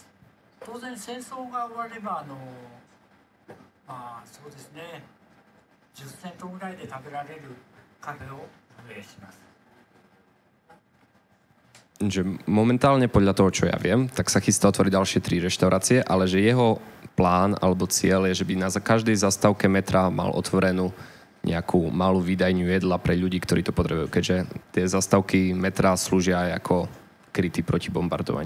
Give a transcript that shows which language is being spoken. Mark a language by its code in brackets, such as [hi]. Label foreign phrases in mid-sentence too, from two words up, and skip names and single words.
[ja] 当然戦争が終わればまあそうですね、10セントぐらいで食べられるカフェを運営します。 [sk] Že momentálne podľa toho, čo ja viem, tak sa chystá otvoriť ďalšie 3 reštaurácie, ale že jeho plán alebo cieľ je, že by na každej zastávke metra mal otvorenú nejakú malú výdajňu jedla pre ľudí, ktorí to potrebujú, keďže tie zastávky metra slúžia aj ako kryty proti bombardovaniu.